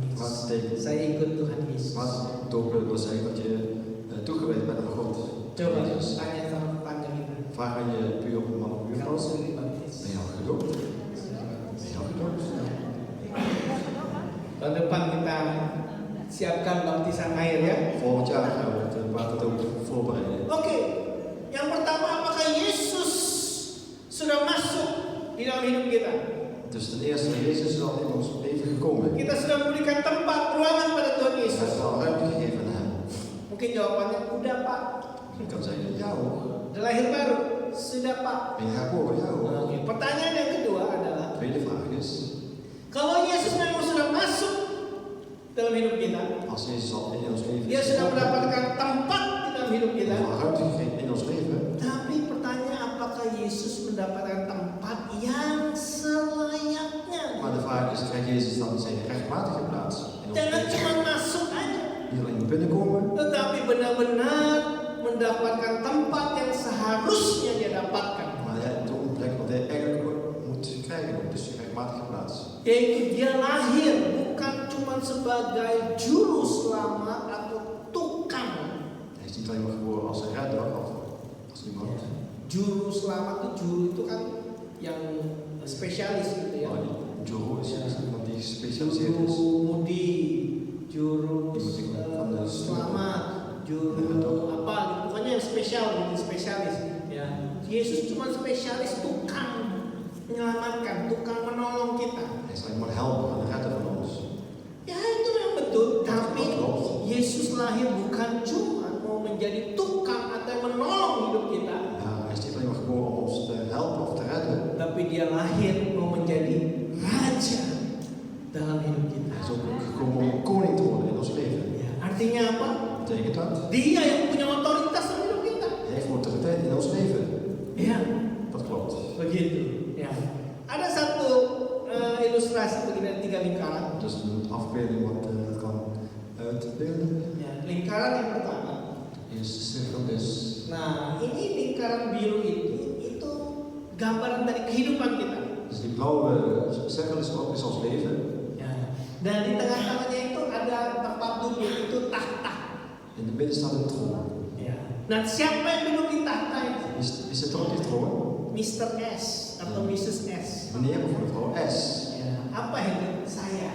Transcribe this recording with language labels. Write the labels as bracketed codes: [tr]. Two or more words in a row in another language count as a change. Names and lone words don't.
[nl] Wat [id] Yesus. [nl] betekent? [id] Saya ikut Tuhan Yesus. [nl] Maar doop wil zeggen dat je toegewijd bent aan God. [id] Coba [nl] Jezus. [id] tanya sama tetangga kita. [nl] Vraag aan je buurman of [id] Kamu [nl] buurvrouw, [id] sudah dibaptis? [nl] ben je al gedoopt? Ben je al gedoopt? [id] Tahun depan kita siapkan baptisan air ya. [nl] Volgend jaar gaan we het waterdoop voorbereiden. [id] Oke, yang pertama apakah Yesus sudah masuk di dalam hidup kita? [nl] Dus ten eerste, Jezus is al in ons leven gekomen. [id] Kita sudah memberikan tempat, ruangan pada Tuhan [nl] Hij [id] Yesus. [nl] heeft al ruimte gegeven aan hem. [id] Mungkin jawabannya udah Pak. [nl] Je kan zeggen, ja hoor. [id] Udah lahir baru, sudah Pak. [nl] Ben je herboren? Ja hoor. [id] Oke, pertanyaan yang kedua adalah, [nl] Tweede vraag is, [id] kalau Yesus memang sudah masuk dalam hidup kita, [nl] als Jezus al in ons leven [id] Dia [nl] is [id] sudah [nl] gekomen, [id] mendapatkan tempat di dalam hidup [nl] hij [id] kita. [nl] heeft al ruimte gegeven in ons leven. [id] Tapi pertanyaan apakah Yesus mendapatkan tempat yang selayaknya? [nl] Maar de vraag is, krijgt Jezus dan zijn rechtmatige plaats in ons [id] Jangan [nl] leven? [id] cuma masuk aja, [nl] Niet alleen binnenkomen, [id] tetapi benar-benar mendapatkan tempat yang seharusnya dia dapatkan. [nl] maar hij op een plek wat hij eigenlijk ook moet krijgen, dus zijn rechtmatige plaats. [id] Yaitu dia lahir bukan cuma sebagai juru selamat atau tukang. [nl] Hij is niet alleen maar geboren als een redder of als iemand. [id] Juru selamat itu juru itu kan yang spesialis gitu ya. [nl] Maar die Joro is iemand die gespecialiseerd is. [id] Juru mudi, juru [nl] Van de [id] selamat, juru apa gitu. Pokoknya yang spesial gitu, spesialis ya. Yesus cuma spesialis tukang menyelamatkan, tukang menolong kita. [nl] Hij is alleen maar helper en redder van ons. [id] Ya itu memang betul, tapi Yesus lahir bukan cuma mau menjadi tukang atau menolong hidup kita, [nl] Ja, hij is niet alleen maar geboren om ons te helpen of te redden. [id] tapi dia lahir mau menjadi raja dalam hidup kita. [nl] Hij is ook gekomen om koning te worden in ons leven. [id] Ya, artinya apa? [nl] Wat betekent dat? [id] Dia yang punya otoritas dalam hidup kita. [nl] Hij heeft autoriteit in ons leven. [id] Ya, [nl] Dat klopt. [id] begitu. Ya. Ada satu ilustrasi begini, 3 lingkaran. [nl] Dus een afbeelding wat kan uitbeelden. [id] Ya, lingkaran yang pertama. [nl] Is de cirkel dus. [id] Nah, ini lingkaran biru itu gambaran dari kehidupan kita. [nl] Dus die blauwe cirkel is ons leven. [id] Ya. Dan di tengah-tengahnya itu ada tempat duduk, itu tahta. [nl] In de midden staat een troon. [id] Ya. Nah, siapa yang duduk di tahta itu? [nl] Wie zit er op die troon? [id] Mr. S atau Mrs. S. [nl] Meneer of mevrouw S. [id] Ya. Apa itu? Saya.